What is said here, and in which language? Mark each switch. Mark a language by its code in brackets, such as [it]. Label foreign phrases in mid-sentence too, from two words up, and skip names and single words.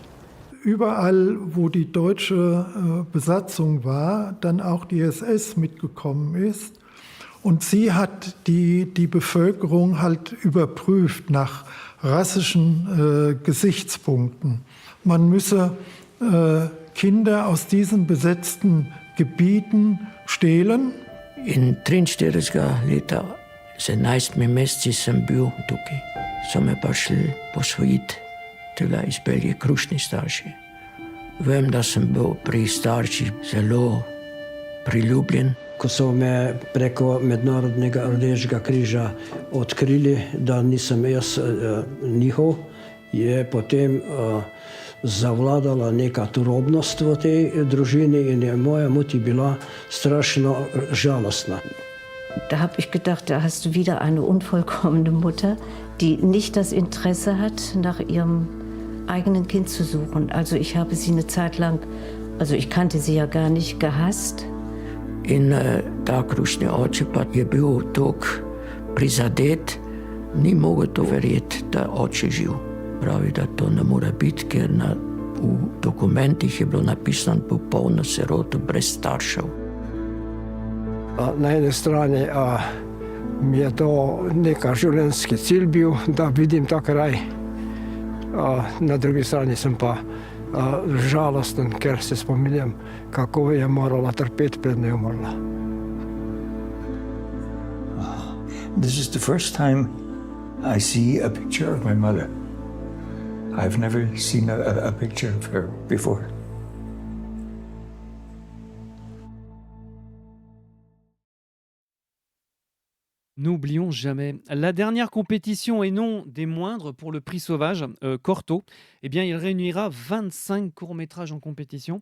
[de] Überall, wo die deutsche Besatzung war, dann auch die SS mitgekommen ist. Und sie hat die Bevölkerung halt überprüft nach rassischen Gesichtspunkten. Man müsse Kinder aus diesen besetzten Gebieten stehlen. [sl] In 43 leta se 11 meseci sem bil tukaj. So me prišli posvojiti tule iz Belgije, krušni starši. Vem, da sem bil pri starših zelo priljubljen. Ko so me preko Mednarodnega Rdečega križa odkrili, da nisem jaz njihov, je potem zavladala neka turobnost v tej družini in je moja mutti bila strašno žalostna. Da habe ich gedacht, da hast du wieder eine unvollkommene Mutter, die nicht das Interesse hat, nach ihrem eigenen Kind zu suchen. Also ich habe sie eine Zeit lang, also ich kannte sie ja gar nicht, gehasst. In ta krušni oče pa je bil tako prizadet, Ni mogu to verjeti, da oče živ. Pravi, da to ne more biti, ker v dokumentih je bilo napisano popolno siroto, brez staršev. Na eni strani mi je to neka življenjski cilj bil, da vidim ta kraj. Na drugi strani sem pa žalosten, ker se spominjam, kako je morala trpeti, preden je umrla. [en] This is the first time I see a picture of my mother. I've never seen a picture of her before. [fr] N'oublions jamais. La dernière compétition, et non des moindres, pour le prix Sauvage, Corto, eh bien, il réunira 25 courts-métrages en compétition,